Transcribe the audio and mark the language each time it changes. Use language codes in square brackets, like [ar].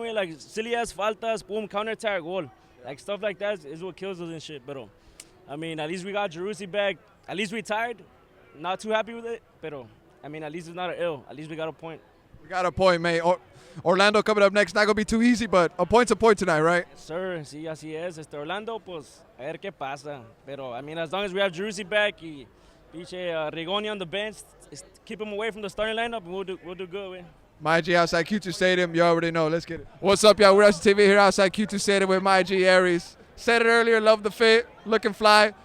[en] We're like silly-ass faltas, boom, counter-attack, goal. Like stuff like that is what kills us and shit. But, I mean, at least we got Jerussi back. At least we tired. Not too happy with it. But, I mean, at least it's not an ill. At least we got a point. We got a point, mate. Orlando coming up next. Not going to be too easy, but a point's a point tonight, right? Yes, sir. [es] Sí, así es. Orlando, pues, a ver qué pasa. [en] Pero, I mean, as long as we have Jerussi back [es] y pinche [en] Rigoni on the bench, keep him away from the starting lineup, and we'll do good, man. My G outside Q2 Stadium. You already know. Let's get it. What's up, y'all? We're STV here outside Q2 Stadium with my G Aries. Said it earlier, love the fit, looking fly.